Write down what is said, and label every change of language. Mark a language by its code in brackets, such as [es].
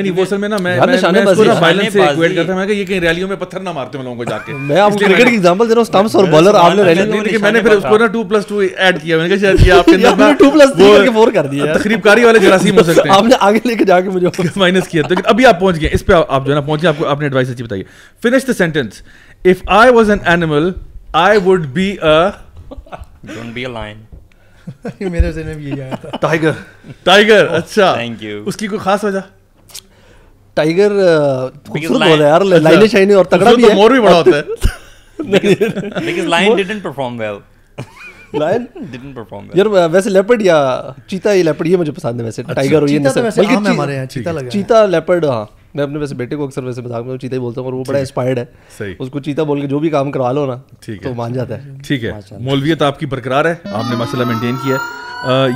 [ur] نہیں وہ اصل میں نا میں اس کو نا وائلنس سے ایکویٹ کرتا ہوں. میں کہ یہ کہیں ریلیوں میں پتھر نہ مارتے ہیں لوگوں کو جا کے. میں آپ کو کرکٹ کی ایگزامپل دے رہا ہوں, سٹمپس اور بالر آپ نے ریلی میں نے پھر اس کو نا 2+2 ایڈ کیا. میں نے کہا شاید یہ آپ کے اندر نا 2+3 کر دیا تخریب کاری والے جراثیم ہو سکتے ہیں. آپ نے آگے لے کے جا کے مجھے مائنس کیا. لیکن ابھی آپ پہنچ گئے اس پہ, آپ جو ہے نا پہنچے, آپ کو آپ نے ایڈوائس اچھی بتائی. [en] Finish the sentence. If I was an animal, I would be a... Don't be a lion. [ur] میرے ذہن میں بھی یہی آیا تھا. ٹائیگر. اچھا [en] Thank you. [ur] اس کی کوئی خاص وجہ؟ ٹائیگر خوبصورت بول ہے یار, لائنیں شائنیں اور تگڑا بھی ہے. مور بھی بڑا ہوتا ہے. [en] Because lion didn't perform well. Lion didn't perform well. [ur] یار ویسے لیپرڈ یا چیتا, یہ لیپرڈ یہ مجھے پسند ہے ویسے. ٹائیگر اور یہ ہمارے یہاں چیتا لگا. چیتا لیپرڈ. ہاں میں اپنے ویسے بیٹے کو اکثر ویسے مذاق میں چیتا ہی بولتا ہوں, اور وہ بڑا انسپائرڈ ہے. اس کو چیتا بول کے جو بھی کام کروا لو نا تو مان جاتا ہے. ٹھیک ہے. مولویت آپ کی برقرار ہے, آپ نے ماشاء اللہ مینٹین کیا ہے.